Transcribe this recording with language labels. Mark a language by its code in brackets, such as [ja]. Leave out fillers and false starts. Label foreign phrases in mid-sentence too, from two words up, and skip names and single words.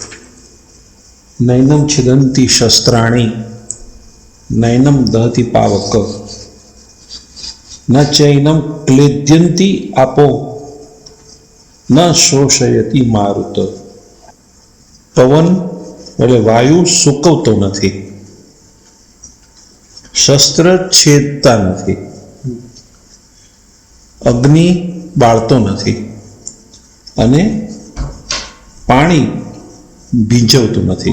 [sa] नैनम छिदन्ति शस्त्राणि नैनम दहति पावक न चैनम क्लेद्यन्ति आपो न शोषयति मारुत। [gu] पवन એટલે વાયુ સૂકવતો નથી, શસ્ત્ર છેદતા નથી, અગ્નિ બાળતો નથી અને પાણી ભીંજવતું નથી.